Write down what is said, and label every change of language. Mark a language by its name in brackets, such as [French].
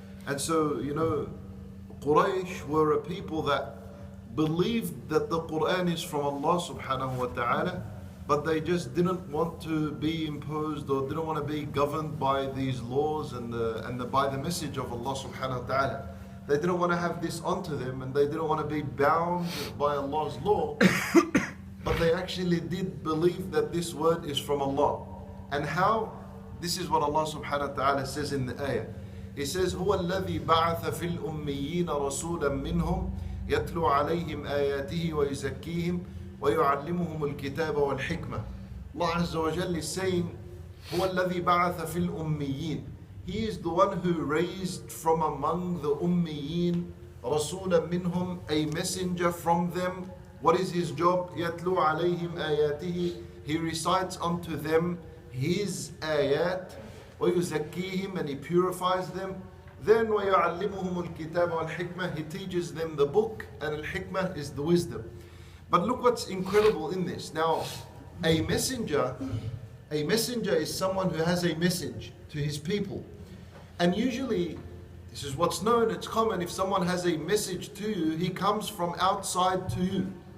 [English] And so, you know, Quraysh were a people that believed that the Quran is from Allah subhanahu wa ta'ala, but they just didn't want to be imposed or didn't want to be governed by these laws and by the message of Allah subhanahu wa ta'ala. They didn't want to have this onto them, and they didn't want to be bound by Allah's law, but they actually did believe that this word is from Allah. And how? This is what Allah subhanahu wa ta'ala says in the ayah. He says, [Arabic] هو الذي بعث في الأميين رسولا منهم يتلو عليهم آياته ويزكيهم ويعلمهم الكتاب والحكمة. [English] Allah Azza wa Jalla is saying, [Arabic] هو الذي بعث في الأميين. [English] He is the one who raised from among the Ummiyin [Arabic] رسولا منهم, [English] a messenger from them. What is his job? [Arabic] يتلو عليهم آياته. [English] He recites unto them his ayat. ويزكيهم, and he purifies them. [Arabic] Then ويعلمهم الكتاب والحكمة. [English] He teaches them the book, and al-hikmah is the wisdom. But look what's incredible in this. Now, a messenger is someone who has a message to his people. And usually, this is what's known, it's common, if someone has a message to you, he comes from outside to you.